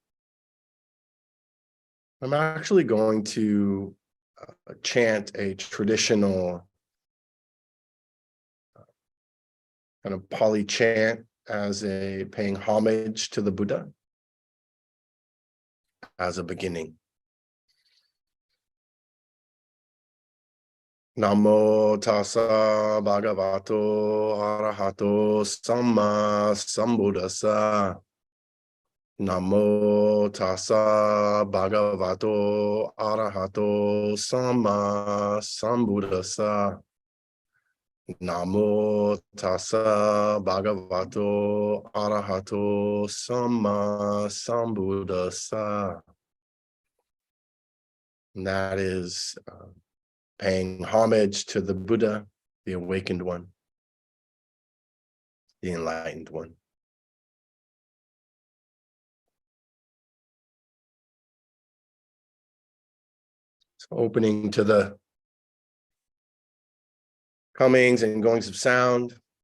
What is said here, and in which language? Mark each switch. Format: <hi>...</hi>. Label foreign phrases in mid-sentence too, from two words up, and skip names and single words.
<en>I'm actually going to chant a traditional kind of Pali chant as a paying homage to the Buddha as a beginning.</en> <pi>Namo tassa bhagavato arahato samma sambuddhassa. Namo tassa bhagavato arahato samma sambuddhassa. Namo tassa bhagavato arahato samma sambuddhassa.</pi> <en>And that is paying homage to the Buddha, the awakened one, the enlightened one. So opening to the comings and goings of sound.</en>